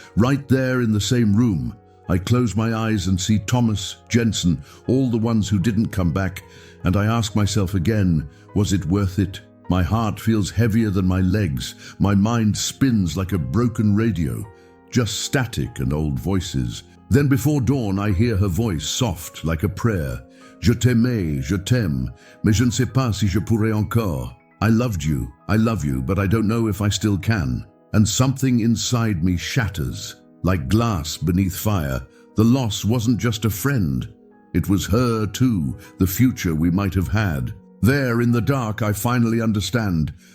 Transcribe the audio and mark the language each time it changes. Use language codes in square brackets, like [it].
[en] Right there in the same room, I close my eyes and see Thomas, Jensen, all the ones who didn't come back, and I ask myself again, was it worth it? My heart feels heavier than my legs. My mind spins like a broken radio. Just static and old voices. Then before dawn I hear her voice, soft like a prayer. [fr] Je t'aimais, je t'aime, mais je ne sais pas si je pourrais encore. [en] I loved you, I love you, but I don't know if I still can. And something inside me shatters, like glass beneath fire. The loss wasn't just a friend. It was her too, the future we might have had. There in the dark, I finally understand.